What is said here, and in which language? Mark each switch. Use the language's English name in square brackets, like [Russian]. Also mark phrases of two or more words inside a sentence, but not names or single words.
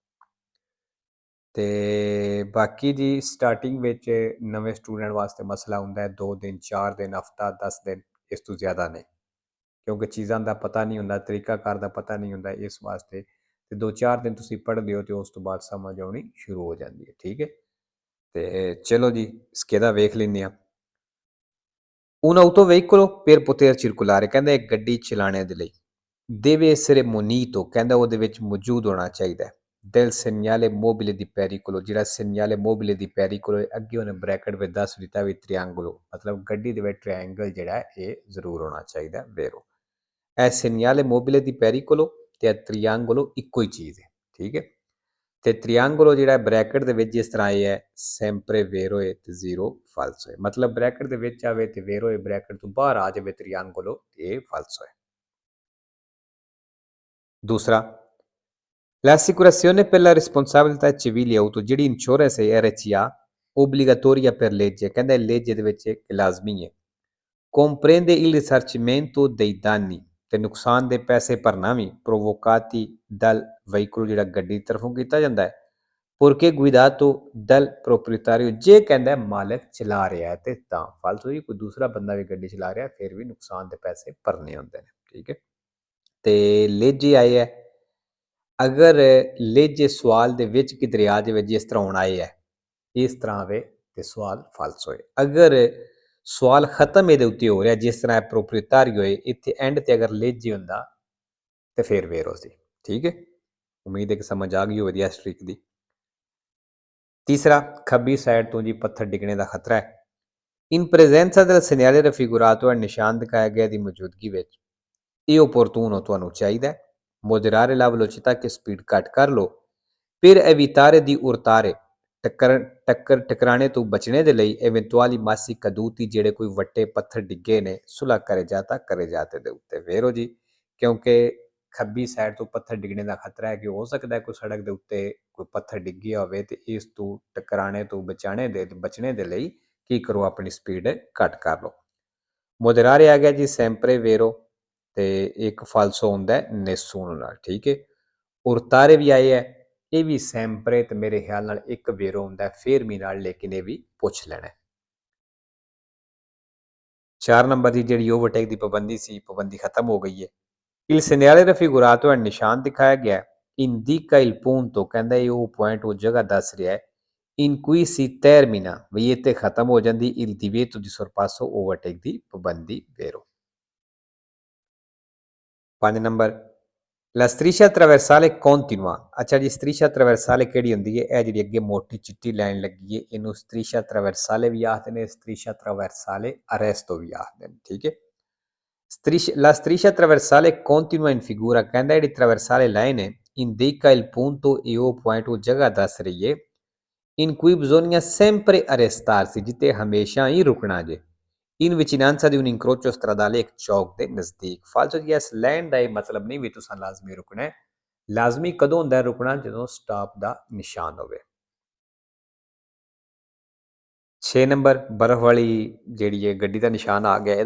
[Punjabi] ਤੇ ਬਾਕੀ ਜੀ ਸਟਾਰਟਿੰਗ ਵਿੱਚ ਨਵੇਂ ਸਟੂਡੈਂਟ ਵਾਸਤੇ ਮਸਲਾ ਹੁੰਦਾ ਹੈ 2 ਦਿਨ 4 ਦਿਨ ਹਫਤਾ 10 ਦਿਨ, ਇਸ ਤੋਂ ਜ਼ਿਆਦਾ ਨਹੀਂ, ਕਿਉਂਕਿ ਚੀਜ਼ਾਂ ਦਾ ਪਤਾ ਨਹੀਂ ਹੁੰਦਾ, ਤਰੀਕਾਕਾਰ ਦਾ ਪਤਾ ਨਹੀਂ ਹੁੰਦਾ। ਇਸ ਵਾਸਤੇ ਤੇ 2-4 ਦਿਨ ਤੁਸੀਂ ਪੜ੍ਹਦੇ ਹੋ ਤੇ ਉਸ ਤੋਂ ਬਾਅਦ ਸਮਝ ਆਉਣੀ ਸ਼ੁਰੂ ਹੋ ਜਾਂਦੀ ਹੈ। ਠੀਕ ਹੈ। ਤੇ ਚਲੋ ਜੀ ਸਕੇਦਾ ਵੇਖ ਲੈਂਦੇ ਹਾਂ। [Italian] Un autoveicolo per poter circolare, [Punjabi] ਕਹਿੰਦਾ ਇੱਕ ਗੱਡੀ ਚਲਾਣੇ ਦੇ ਲਈ [Italian] deve essere munito, [Punjabi] ਕਹਿੰਦਾ ਉਹਦੇ ਵਿੱਚ ਮੌਜੂਦ ਹੋਣਾ ਚਾਹੀਦਾ ਹੈ [Italian] del segnale mobile di pericolo। [Punjabi] ਜਿਹੜਾ [Italian] segnale mobile di pericolo [Punjabi] ਹੈ ਅੱਗੇ ਉਹਨੇ ਬ੍ਰੈਕਟ ਵਿੱਚ ਦੱਸ ਦਿੱਤਾ ਵੀ triangolo, ਮਤਲਬ ਗੱਡੀ ਦੇ ਵਿੱਚ ਟ੍ਰਾਇੰਗਲ ਜਿਹੜਾ ਹੈ ਇਹ ਜ਼ਰੂਰ ਹੋਣਾ ਚਾਹੀਦਾ। ਵੇਰੋ ਇਹ [Italian] segnale mobile di pericolo [Punjabi] ਤੇ triangolo ਇੱਕੋ ਹੀ ਚੀਜ਼ ਹੈ। ਠੀਕ ਹੈ। ਤੇ ਤ੍ਰਿਆਂਗਲੋ ਜਿਹੜਾ ਬ੍ਰੈਕਟ ਦੇ ਵਿੱਚ ਜਿਸ ਤਰ੍ਹਾਂ ਇਹ ਹੈ [Italian] sempre vero [Punjabi] ਹੈ ਤੇ 0 ਫਾਲਸੋ ਹੈ, ਮਤਲਬ ਬ੍ਰੈਕਟ ਦੇ ਵਿੱਚ ਆਵੇ ਤੇ ਵੇਰੋ ਹੈ, ਬ੍ਰੈਕਟ ਤੋਂ ਬਾਹਰ ਆ ਜਾਵੇ ਤ੍ਰਿਆਂਗਲੋ ਇਹ ਫਾਲਸੋ ਹੈ। [Italian] ਦੂਸਰਾ l'assicurazione per la responsabilità civile auto, [Punjabi] ਜਿਹੜੀ ਇੰਸ਼ੋਰੈਂਸ ਹੈ [Italian] RCA obbligatoria per legge, [Punjabi] ਕਹਿੰਦਾ legge ਦੇ ਵਿੱਚ ਇੱਕ ਲਾਜ਼ਮੀ ਹੈ। [Italian] comprende il risarcimento dei danni, [Punjabi] ਤੇ ਨੁਕਸਾਨ ਦੇ ਪੈਸੇ ਭਰਨਾ ਵੀ [Italian] provocati dal veicolo, [Punjabi] ਜਿਹੜਾ ਗੱਡੀ ਦੀ ਤਰਫੋਂ ਕੀਤਾ ਜਾਂਦਾ ਹੈ [Italian] porque guidato dal proprietario, [Punjabi] ਜੇ ਕਹਿੰਦਾ ਮਾਲਕ ਚਲਾ ਰਿਹਾ ਹੈ ਤੇ ਤਾਂ ਫਾਲਤੂ ਹੀ ਕੋਈ ਦੂਸਰਾ ਬੰਦਾ ਵੀ ਗੱਡੀ ਚਲਾ ਰਿਹਾ ਫਿਰ ਵੀ ਨੁਕਸਾਨ ਦੇ ਪੈਸੇ ਭਰਨੇ ਹੁੰਦੇ ਨੇ। ਠੀਕ ਹੈ। ਤੇ ਲੇਜੇ ਆਏ ਹੈ, ਅਗਰ ਲੇਜੇ ਸਵਾਲ ਦੇ ਵਿੱਚ ਕਿਧਰੇ ਆ ਜਾਵੇ ਜਿਸ ਤਰ੍ਹਾਂ ਹੁਣ ਆਏ ਹੈ ਇਸ ਤਰ੍ਹਾਂ ਆਵੇ ਤੇ ਸਵਾਲ ਫਾਲਸ ਹੋਏ। ਅਗਰ ਸਵਾਲ ਖਤਮ ਇਹਦੇ ਉੱਤੇ ਹੋ ਰਿਹਾ ਜਿਸ ਤਰ੍ਹਾਂ ਪ੍ਰੋਪਰੀਟਾਰੀ ਹੋਏ, ਇੱਥੇ ਐਂਡ ਤੇ ਅਗਰ ਲੇਜੇ ਹੁੰਦਾ ਤੇ ਫਿਰ ਵੇਰੋ ਸੀ। ਠੀਕ ਹੈ। ਉਮੀਦ ਹੈ ਕਿ ਸਮਝ ਆ ਗਈ ਹੋਵੇ ਇਸ ਟ੍ਰਿਕ ਦੀ। ਤੀਸਰਾ ਖੱਬੀ ਸਾਈਡ ਤੋਂ ਜੀ ਪੱਥਰ ਡਿੱਗਣੇ ਦਾ ਖਤਰਾ ਹੈ। [Italian] in presenza del segnale raffigurato [Punjabi] ਹੈ, ਨਿਸ਼ਾਨ ਦਿਖਾਇਆ ਗਿਆ ਦੀ ਮੌਜੂਦਗੀ ਵਿੱਚ ਇਹ ਓਪਰਟੂਨ ਤੁਹਾਨੂੰ ਚਾਹੀਦਾ ਹੈ [Italian] moderare la velocità, [Punjabi] ਕਿ ਸਪੀਡ ਘੱਟ ਕਰ ਲਓ। [Italian] ਫਿਰ evitare di urtare, [Punjabi] ਟਕਰਾਣੇ ਤੋਂ ਬਚਣੇ ਦੇ ਲਈ [Italian] eventuali massi caduti, [Punjabi] ਜਿਹੜੇ ਕੋਈ ਵੱਟੇ ਪੱਥਰ ਡਿੱਗੇ ਨੇ [Italian] sulla carreggiata [Punjabi] ਦੇ ਉੱਤੇ। ਵੇਰੋ ਜੀ ਕਿਉਂਕਿ ਖੱਬੀ ਸਾਈਡ ਤੋਂ ਪੱਥਰ ਡਿੱਗਣੇ ਦਾ ਖਤਰਾ ਹੈ ਕਿ ਹੋ ਸਕਦਾ ਹੈ ਕੋਈ ਸੜਕ ਦੇ ਉੱਤੇ ਕੋਈ ਪੱਥਰ ਡਿੱਗਿਆ ਹੋਵੇ ਤੇ ਇਸ ਤੋਂ ਟਕਰਾਣੇ ਤੋਂ ਬਚਣੇ ਦੇ ਲਈ ਕੀ ਕਰੋ, ਆਪਣੀ ਸਪੀਡ ਘੱਟ ਕਰ ਲਓ। moderare ਆ ਗਿਆ ਜੀ [Italian] sempre vero [Punjabi] ਤੇ ਇੱਕ ਫਾਲਸੋ ਹੁੰਦਾ ਹੈ nessuno ਨਾਲ। ਠੀਕ ਹੈ। urtare ਵੀ ਆਏ ਹੈ, ਇਹ ਵੀ sempre ਤੇ ਮੇਰੇ ਖਿਆਲ ਨਾਲ ਇੱਕ ਵੇਰੋ ਹੁੰਦਾ ਫੇਰਮੀ ਨਾਲ, ਲੇਕਿਨ ਇਹ ਵੀ ਪੁੱਛ ਲੈਣਾ। 4 ਨੰਬਰ ਦੀ ਜਿਹੜੀ ਓਵਰਟੇਕ ਦੀ ਪਾਬੰਦੀ ਸੀ, ਪਾਬੰਦੀ ਖਤਮ ਹੋ ਗਈ ਹੈ। [Italian] il segnale raffigurato [Punjabi] ਹੈ, ਨਿਸ਼ਾਨ ਦਿਖਾਇਆ ਗਿਆ [Italian] indica il punto, [Punjabi] ਕਹਿੰਦਾ ਇਹ ਉਹ ਪੁਆਇੰਟ ਉਹ ਜਗ੍ਹਾ ਦੱਸ ਰਿਹਾ ਹੈ [Italian] in cui si termina, [Punjabi] ਵੀ ਇਹ ਤੇ ਖਤਮ ਹੋ ਜਾਂਦੀ [Italian] il divieto di sorpasso, [Punjabi] ਓਵਰਟੇਕ ਦੀ ਪਾਬੰਦੀ। [Italian] ਵੇਰੋ 5 ਨੰਬਰ la striscia traversale continua, [Punjabi] ਅੱਛਾ ਜੀ [Italian] striscia traversale [Punjabi] ਕਿਹੜੀ ਹੁੰਦੀ ਹੈ? ਇਹ ਜਿਹੜੀ ਅੱਗੇ ਮੋਟੀ ਚਿੱਟੀ ਲਾਈਨ ਲੱਗੀ ਹੈ ਇਹਨੂੰ [Italian] striscia traversale [Punjabi] ਵੀ ਆਖਦੇ ਨੇ, [Italian] striscia traversale arresto [Punjabi] ਵੀ ਆਖਦੇ ਨੇ। ਠੀਕ ਹੈ। [Italian] La striscia traversale continua in figura, [Punjabi] ਕਹਿੰਦਾ ਜਿਹੜੀ traversale ਲਾਈਨ ਹੈ [Italian] indica il punto, [Punjabi] ਇਹ ਉਹ ਪੁਆਇੰਟ ਉਹ ਜਗ੍ਹਾ ਦੱਸ ਰਹੀ ਹੈ [Italian] in cui bisogna sempre arrestarsi, [Punjabi] ਜਿੱਤੇ ਹਮੇਸ਼ਾ ਹੀ ਰੁਕਣਾ ਜੇ [Italian] In vicinanza di un incrocio stradale [Punjabi] ਇੱਕ ਚੌਕ ਦੇ ਨਜ਼ਦੀਕ। ਫਾਲਤੂ ਜੀ ਇਸ ਲੈਣ ਦਾ ਇਹ ਮਤਲਬ ਨਹੀਂ ਵੀ ਤੁਸੀਂ ਲਾਜ਼ਮੀ ਰੁਕਣਾ ਹੈ। ਲਾਜ਼ਮੀ ਕਦੋਂ ਹੁੰਦਾ ਹੈ ਰੁਕਣਾ? ਜਦੋਂ ਸਟਾਪ ਦਾ ਨਿਸ਼ਾਨ ਹੋਵੇ। 6 ਨੰਬਰ ਬਰਫ਼ ਵਾਲੀ ਜਿਹੜੀ ਹੈ ਗੱਡੀ ਦਾ ਨਿਸ਼ਾਨ ਆ ਗਿਆ।